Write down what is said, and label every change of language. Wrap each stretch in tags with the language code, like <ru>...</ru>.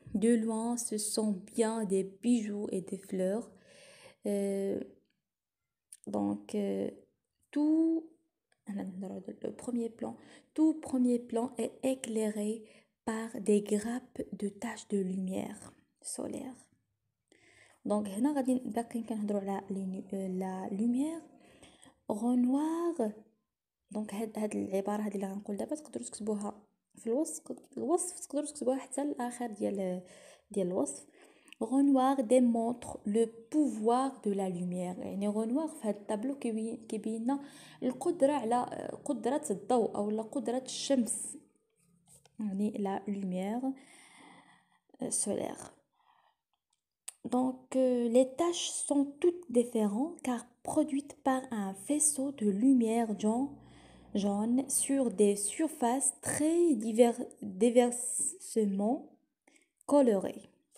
<fr>De loin ce sont bien des bijoux et des fleurs. Euh, donc tout le premier plan, tout premier plan est éclairé par des grappes de taches de lumière solaire.</fr> <ar>دونك هنا غادي باقيين كنهضروا على لا لوميير غونوار. دونك هاد العباره هذه اللي غنقول دابا تقدروا تكتبوها في الوصف تقدروا تكتبوها حتى الاخر ديال الوصف.</ar> <fr>غونوار démontre le pouvoir de la lumière.</fr> <ar>يعني غونوار في هاد الطابلو كيبين لنا القدره على قدره الضوء او قدره الشمس، يعني لا lumière solaire.</ar> <fr>Donc, les taches sont toutes différentes car produites par un faisceau de lumière jaune sur des surfaces très diversement colorées.</fr>